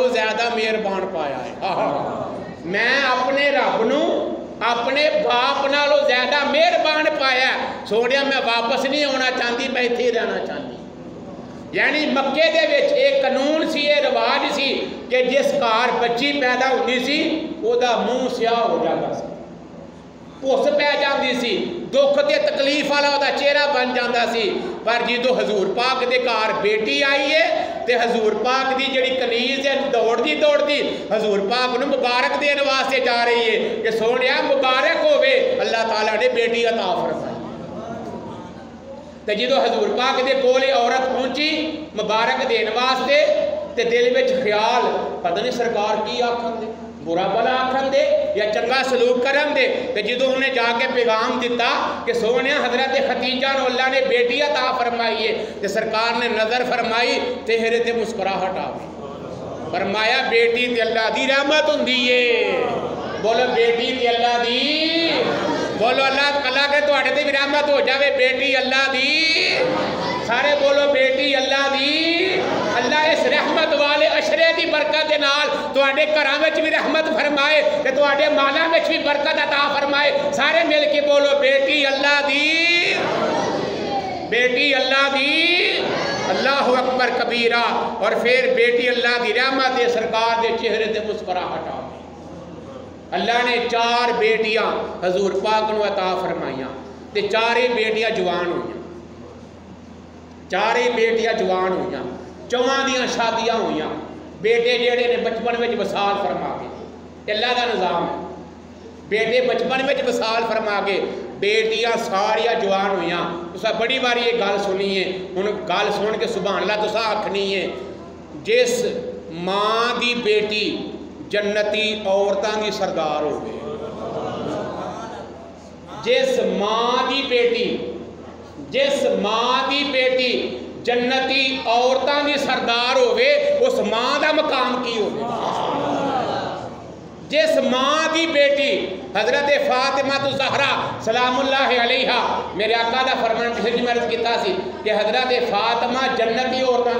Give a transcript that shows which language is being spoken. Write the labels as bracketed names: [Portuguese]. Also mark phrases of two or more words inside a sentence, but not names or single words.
[Punjabi] زیادہ مہربان پایا ہے میں اپنے رب نو اپنے باپ نالو زیادہ مہربان پایا سونیا میں واپس نہیں آنا چاہتی میں اتنے رہنا چاہتی یعنی مکے دے وچ ایک قانون سی ایک رواج سی کہ جس گھر بچی پیدا ہوتی سی وہ دا منہ سیاہ ہو جاتا سی پوس پہ جاندی سی دکھ تے تکلیف والا وہ چہرہ بن جاتا سی پر جدو حضور پاک دے گھر بیٹی آئی ہے تے حضور پاک دی جڑی کنیز ہے دوڑ دی حضور پاک نو مبارک دین واسطے جا رہی ہے کہ سونیا مبارک ہوئے اللہ تعالیٰ نے بیٹی عطا فرمائی تے جدو حضور پاک دے کولے عورت پہنچی مبارک دین واسطے تے دل وچ خیال پتہ نہیں سرکار کی آکھن دے برا بلا آکھن دے یا چنگا سلوک کرن دے کہ جدو انہیں جا کے پیغام دیتا کہ سونیا حضرت خدیجہ نو اللہ نے بیٹی عطا فرمائی ہے کہ سرکار نے نظر فرمائی چہرے تے مسکراہٹ آ گئی فرمایا بیٹی تے اللہ دی رحمت ہوندی ہے بولو بیٹی تے اللہ دی بولو اللہ کے تواڈے تے بھی رحمت ہو جاوے بیٹی اللہ دی سارے بولو بیٹی اللہ دی اللہ اس رحمت والے اشرے دی برکت دے نال تواڈے گھراں وچ بھی رحمت فرمائے تے تواڈے مالاں وچ بھی برکت عطا فرمائے سارے مل کے بولو بیٹی اللہ دی بیٹی اللہ دی اللہ اکبر کبیرہ اور پھر بیٹی اللہ دی رحمت دے سرکار دے چہرے تے مسکراہٹ آ اللہ نے 4 بیٹیاں حضور پاک نو عطا فرمائیاں تے 4 بیٹیاں جوان ہوئیاں 4 بیٹیاں جوان ہوئیاں 4 دیاں شادیاں ہوئیاں بیٹے جیڑے نے بچپن میں وصال فرما کے اللہ دا نظام ہے بیٹے بچپن میں وصال فرما کے بیٹیاں ساریاں جوان ہوئیاں تسا بڑی باری یہ گل سنی ہے ہن گل سن کے سبحان اللہ تسا آکھنی ہے جس ماں دی بیٹی جنتی عورتاں دی سردار ہو گئے جس ماں دی بیٹی جنتی عورتاں دی سردار ہوئے اس ماں دا مقام کی ہوئے جس ماں دی بیٹی حضرت فاطمہ الزہرا سلام اللہ علیہا میرے آقا دا فرمان کسی جی مرض کیتا سی کہ حضرت فاطمہ جنتی عورتاں